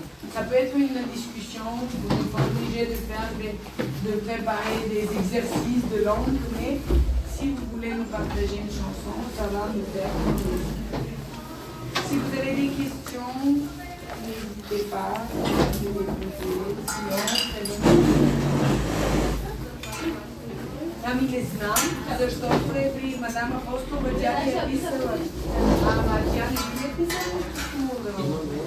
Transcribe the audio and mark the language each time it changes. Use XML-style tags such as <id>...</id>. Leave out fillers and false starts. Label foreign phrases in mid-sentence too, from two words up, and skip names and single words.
<fr>Ça peut être une discussion, vous n'êtes pas obligé de préparer des exercices de langue, mais si vous voulez nous partager une chanson, ça va nous faire plaisir. Si vous avez des questions, n'hésitez pas à les poser. Sinon, très bien.</fr> <bg>Ами не знам, защото при мадам Апостолова тя ми е писала. Ама тя не ми е писала хубаво.</bg>